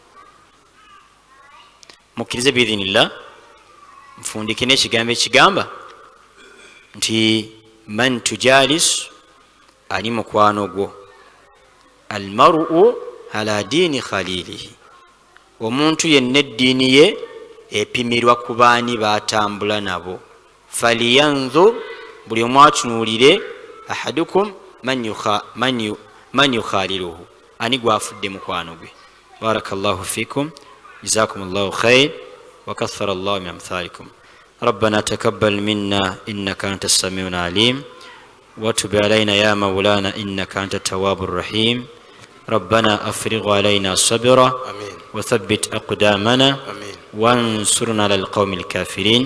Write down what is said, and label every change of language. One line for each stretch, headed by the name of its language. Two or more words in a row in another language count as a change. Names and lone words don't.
Ganda: Mukkirize biidhinillah, nfundike n'ekigambo ekigamba nti
Arabic: من تجالس,
Ganda: ali mukwano gwo,
Arabic: المرء على دين خليله,
Ganda: omuntu yenna eddiini ye epimirwa ku baani batambula nabo. Faliyanzur, buli omu atunuulire,
Arabic: أحدكم من يخالله,
Ganda: ani gwafudde mukwano gwe.
Arabic: بارك الله فيكم، جزاكم الله خيرا، وكثر الله من أمثالكم. ربنا تقبل منا إنك أنت السميع العليم وتب علينا يا مولانا إنك أنت التواب الرحيم. ربنا أفرغ علينا صبرا وثبت أقدامنا وانصرنا على القوم الكافرين.